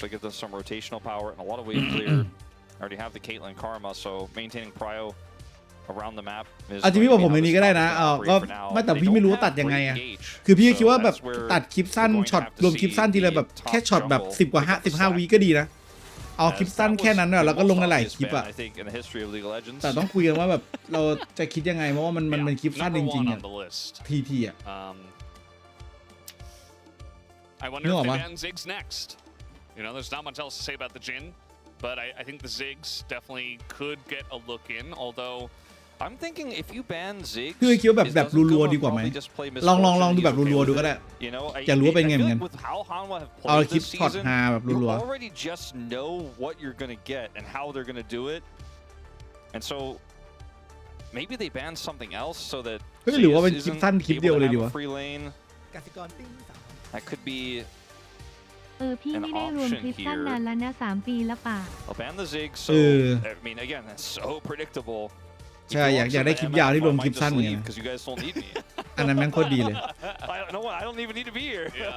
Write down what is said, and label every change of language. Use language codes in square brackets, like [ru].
[en] So give them some rotational power and a lot of wave clear. Already have the Caitlyn Karma, so maintaining prio around the map is [th] อาจจะพี่บอกผมในนี้ก็ได้นะก็ไม่แต่พี่ไม่รู้ว่าตัดยังไงอะคือพี่คิดว่าแบบตัดคลิปสั้นช็อตรวมคลิปสั้นทีละแบบแค่ช็อตแบบ10 กว่า15 วิก็ดีนะเอาคลิปสั้นแค่นั้นแล้วก็ลงในหลายคลิปอะแต่ต้องคุยกันว่าแบบเราจะคิดยังไงเพราะว่ามันเป็นคลิปสั้นจริงๆอะทีอะ [en] I wonder if they ban Ziggs next. You know, there's not much else to say about the Jhin, but I think the Ziggs definitely could get a look in, although I'm thinking if you ban Ziggs [th] คือคิดว่าแบบรัวๆดีกว่าไหมลองดูแบบรัวๆดูก็ได้จะรู้ว่าเป็นไงเหมือนกันเอาคลิปช็อตฮาแบบรัว [en] You already just know what you're gonna get and how they're gonna do it, and so maybe they ban something else so that [th] หรือว่าเป็นคลิปสั้นคลิปเดียวเลยดีวะ [en] That could be [th] พี่ไม่ได้รวมคลิปสั้นนานแล้วนะ3 ปีแล้วป่ะ [en] I'll ban the Zig, so I mean again that's so predictable. [th] ใช่อยากได้คลิปยาวที่รวมคลิปสั้นอย่างเงี้ย [en] Because you guys don't need me. [th] อันนั้นแม่งโคตรดีเลย [en] I don't even need to be here.